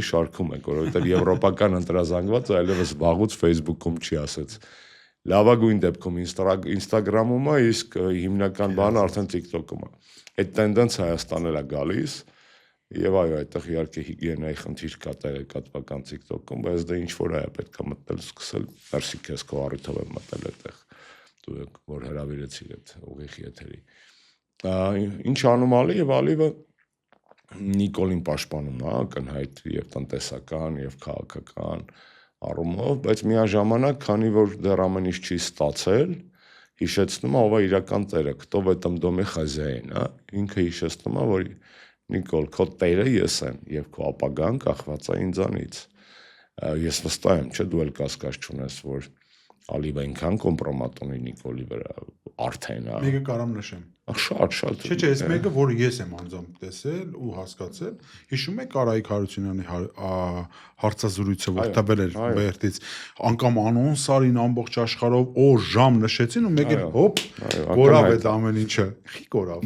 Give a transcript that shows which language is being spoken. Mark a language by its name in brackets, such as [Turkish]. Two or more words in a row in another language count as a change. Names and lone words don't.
[Armenian] շարքում եք, որովհետև եվրոպական ընտրազանգվածը այլևս վաղուց Facebook-ում չի ասած։ Լավագույն դեպքում Instagram-ում է, իսկ հիմնական բանը արդեն TikTok-ում է։ Այդ տենդենսը Հայաստանել է գալիս, եւ այո, այդտեղ իհարկե հիգիենայի խնդիր կա տեղեկատվական TikTok-ում, բայց դա ինչ որ է պետք է մտնել սկսել, մերսի քեզ քո առիթով եմ մտել այդտեղ։ Որ հրավիրեցիք այդ ուղիղ եթերի։ Ինչ անոմալի եւ ալիվը Նիկոլին պաշտպանում է, ակնհայտ եւ տնտեսական եւ քաղաքական առումով, բայց միաժամանակ, քանի որ դեռ ամեն ինչ չի ստացել, հիշեցնում է ով է իրական տերը, [Russian] кто в этом доме хозяин, [Armenian] ինքը հիշեցնում է, որ Նիկոլ, քո տերը ես եմ եւ քո ապագան կախված է ինձանից։ Ես վստահ եմ, չէ՞ դու էլ կասկած չունես, որ Ալիվը այնքան կոմպրոմատ ունի Նիկոլի վրա արդեն է։ Մեկը կարամ նշեմ։ Շատ։ Չէ, այս մեկը, որը ես եմ անձամբ տեսել ու հասկացել, հիշում եք Արայիկ Հարությունյանի հարցազրույցը, որ տվել էր Բերտից, անգամ անոնս արին ամբողջ աշխարհով օր ժամ նշեցին ու մեկ էլ հոպ կորավ այդ ամեն ինչը։ Խի կորավ։